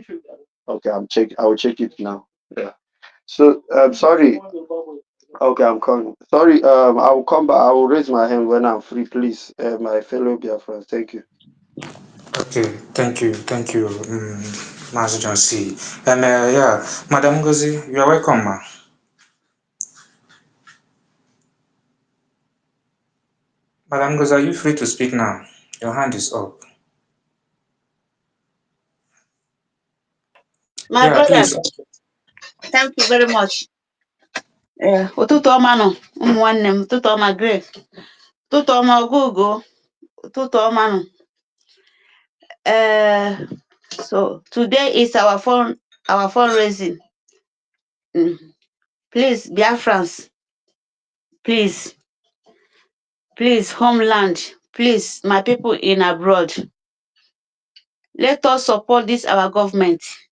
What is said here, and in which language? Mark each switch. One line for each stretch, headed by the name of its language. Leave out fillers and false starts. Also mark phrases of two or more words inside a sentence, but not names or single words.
English: Okay, I will check it now. Yeah. So sorry. Okay, I'm coming. Sorry, I will come back. I will raise my hand when I'm free, please. My fellow Biafrans, thank you. Okay, thank you, Master John C. Yeah, Madam Ngozi, you are welcome, ma. Madam Ngozi, are you free to speak now? Your hand is up. My Yeah, brother, please. thank you very much.
Igbo: Ụtụtụ ọma nọ, ụmụ nwanne m, ụtụtụ ọma Grace, ụtụtụ ọma Ogogo, ụtụtụ ọma nọ.
English: So today is our fundraising. Please, Biafrans, please, homeland, please, my people in abroad, let us support this our government.